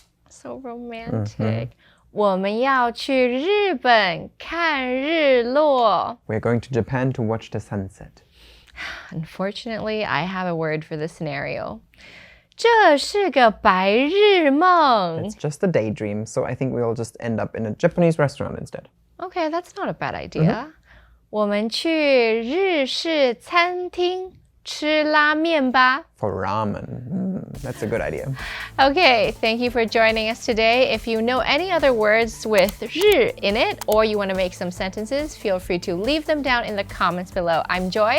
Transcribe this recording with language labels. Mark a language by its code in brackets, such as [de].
[zh] So romantic. 我们要去日本看日落. [en] We're going to Japan to watch the sunset. Unfortunately, I have a word for this scenario. [zh] 这是个白日梦. [en] It's just a daydream, so I think we'll just end up in a Japanese restaurant instead. Okay, that's not a bad idea. [zh] 我们去日式餐厅吃拉面吧. [en] For ramen. That's a good idea. Okay, thank you for joining us today. If you know any other words with 日 in it, or you want to make some sentences, feel free to leave them down in the comments below. I'm Joy.